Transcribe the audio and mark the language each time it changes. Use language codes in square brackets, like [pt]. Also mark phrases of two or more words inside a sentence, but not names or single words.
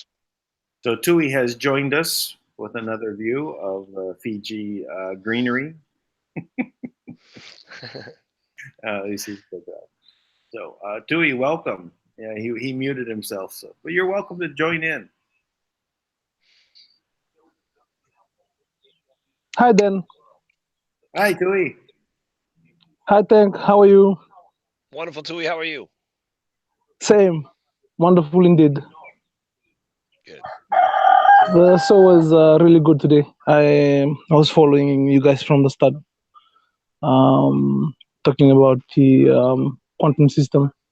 [en] So Tui has joined us with another view of Fiji greenery. So Tui, welcome. Yeah, he muted himself, so but you're welcome to join in. Hi, Dan. Hi, Tui. Hi, Tank. How are you? Wonderful, Tui. How are you? Same. Wonderful indeed. Good. The show was really good today. I was following you guys from the start, talking about the quantum system.